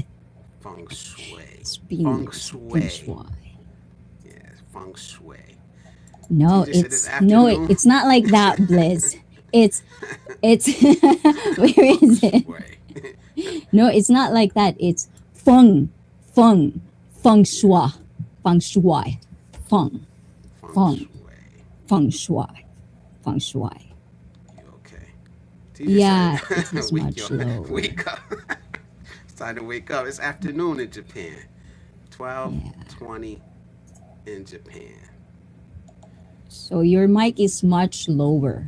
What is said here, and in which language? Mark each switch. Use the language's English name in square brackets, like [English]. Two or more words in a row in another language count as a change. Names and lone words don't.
[English] Feng shui. It's Feng being feng shui. shui. Yeah, feng shui. No, TJ said it's it's no, afternoon. it's not like that, Bliss. It's where is Feng it? shui. No, it's not like that. It's feng, feng shui, feng shui, feng, Feng feng, shui. feng shui, feng shui. You okay? TJ Yeah, it said, is much lower. wake up. It's time to wake up. It's afternoon in Japan. Yeah. 12:20 in Japan. So your mic is much lower.